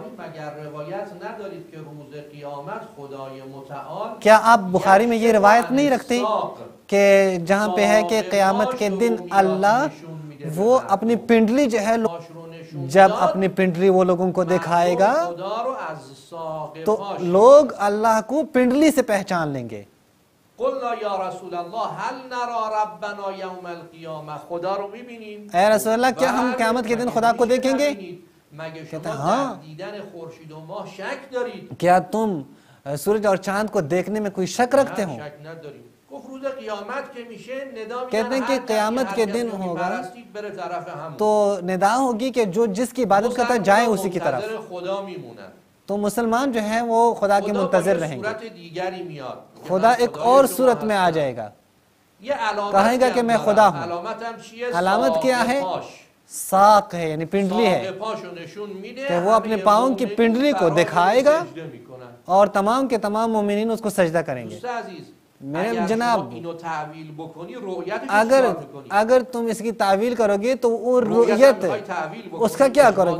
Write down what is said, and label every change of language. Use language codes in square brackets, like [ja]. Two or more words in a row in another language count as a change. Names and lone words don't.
[ur] کیا آپ بخاری میں یہ روایت نہیں رکھتے کہ جہاں پہ ہے کہ قیامت کے دن اللہ وہ اپنی پنڈلی جو ہے جب اپنی پنڈلی وہ لوگوں کو دکھائے گا تو لوگ اللہ کو پنڈلی سے پہچان لیں گے. [ar] قلنا یا رسول اللہ هل نرى ربنا یوم القیامہ، [fa] خدا رو میبینیم؟ [ur] اے رسول اللہ کیا ہم قیامت کے دن خدا کو دیکھیں گے؟ [fa] مگه شما در دیدن خورشید و ماه شک دارید؟ [ur] کیا تم سورج اور چاند کو دیکھنے میں کوئی شک رکھتے ہو؟ [fa] شک نداریم. گفت روز قیامت که میشه ندا میدن [ur] کہتے ہیں کہ قیامت کے دن ہوگا [fa] بره طرف هم، [ur] تو ندا ہوگی کہ جو جس کی عبادت کرتا ہے جائیں اسی کی طرف. [fa] منتظر خدا میمونن. [ur] تو مسلمان جو ہیں وہ خدا کے منتظر رہیں گے. [fa] صورت دیگری میاد، [ur] خدا ایک اور صورت میں آ جائے گا، کہے گا کہ میں خدا ہوں. علامت کیا ہے؟ ساق ہے یعنی پنڈلی ہے کہ وہ اپنے پاؤں کی پنڈلی کو دکھائے گا اور تمام کے تمام مومنین اس کو سجدہ کریں گے. میرے جناب اگر تم اس کی تعویل کرو گے تو وہ رؤیت اس کا کیا کرو گے؟